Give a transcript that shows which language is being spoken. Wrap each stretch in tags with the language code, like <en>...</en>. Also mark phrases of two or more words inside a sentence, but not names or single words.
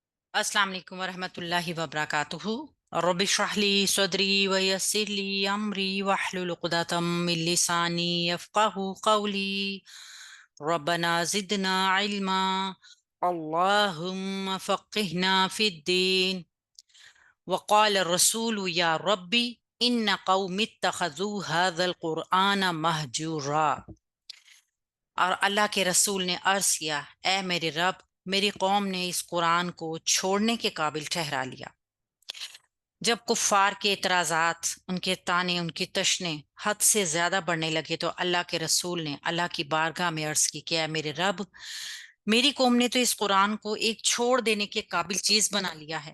<ar>السلام عليكم ورحمة الله وبركاته. رب اشرح لي صدري ويسر لي أمري واحلل عقدة من لساني يفقهوا قولي. ربنا زدنا علما. اللهم فقهنا في الدين. وقال الرسول يا رب إن قومي اتخذوا هذا القرآن مهجورا.</ar> <ur>اور اللہ کے رسول نے عرض کیا، اے میرے رب، میری قوم نے اس قرآن کو چھوڑنے کے قابل ٹھہرا لیا. جب کفار کے اعتراضات، ان کے طعنے، ان کی تشنے حد سے زیادہ بڑھنے لگے تو اللہ کے رسول نے اللہ کی بارگاہ میں عرض کی کہ اے میرے رب، میری قوم نے تو اس قرآن کو ایک چھوڑ دینے کے قابل چیز بنا لیا ہے.</ur>